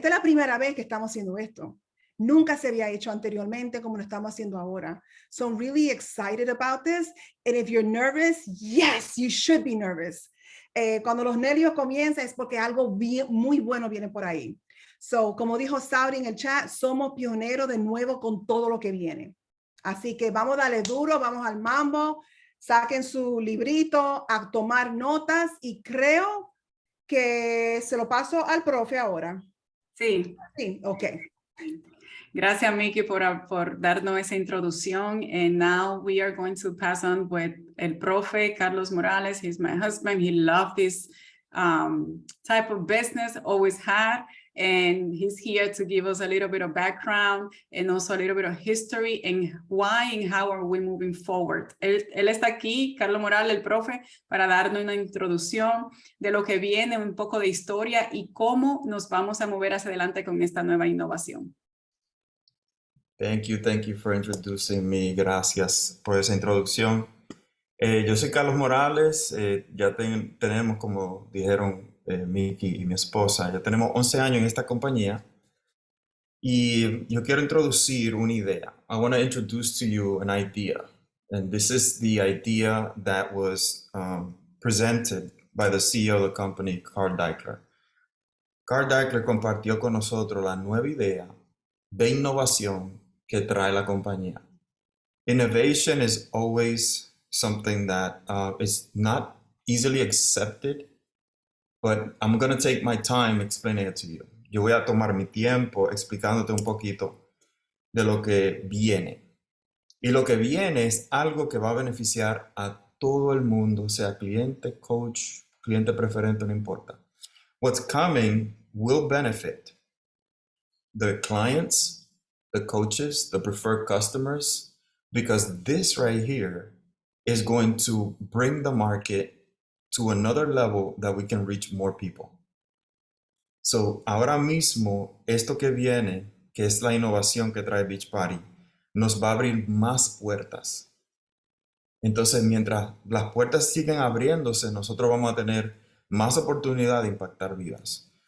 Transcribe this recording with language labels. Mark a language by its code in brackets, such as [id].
[es] Esta es la primera vez que estamos haciendo esto. Nunca se había hecho anteriormente como lo estamos haciendo ahora. [en] So I'm really excited about this. And if you're nervous, yes, you should be nervous. [es] Cuando los nervios comienzan es porque algo muy bueno viene por ahí. So, como dijo Saudi en el chat, somos pioneros de nuevo con todo lo que viene. Así que vamos a darle duro, vamos al mambo, saquen su librito a tomar notas y creo que se lo paso al profe ahora. Sí. Sí, ok. Gracias, Mickey, por darnos esa introducción. [en] And now we are going to pass on with el profe Carlos Morales. He's my husband. He loved this type of business, always had. And he's here to give us a little bit of background and also a little bit of history and why and how are we moving forward. [es] Él está aquí, Carlos Morales, el profe, para darnos una introducción de lo que viene, un poco de historia y cómo nos vamos a mover hacia adelante con esta nueva innovación. [en] Thank you for introducing me. [es] Gracias por esa introducción. Yo soy Carlos Morales, ya tenemos, como dijeron Miki y mi esposa, ya tenemos 11 años en esta compañía y yo quiero introducir una idea. [en] I want to introduce to you an idea, and this is the idea that was presented by the CEO of the company, Carl Daikeler. [es] Carl Daikeler compartió con nosotros la nueva idea de innovación que trae la compañía. [en] Innovation is always something that is not easily accepted, but I'm going to take my time explaining it to you. [es] Yo voy a tomar mi tiempo explicándote un poquito de lo que viene. Y lo que viene es algo que va a beneficiar a todo el mundo, sea cliente, coach, cliente preferente, no importa. [en] What's coming will benefit the clients, the coaches, the preferred customers, because this right here is going to bring the market to another level that we can reach more people. [es] So, ahora mismo, esto que viene, que es la innovación que trae Beachbody, nos va a abrir más puertas. Entonces, mientras las puertas siguen abriéndose, nosotros vamos a tener más oportunidad de impactar vidas.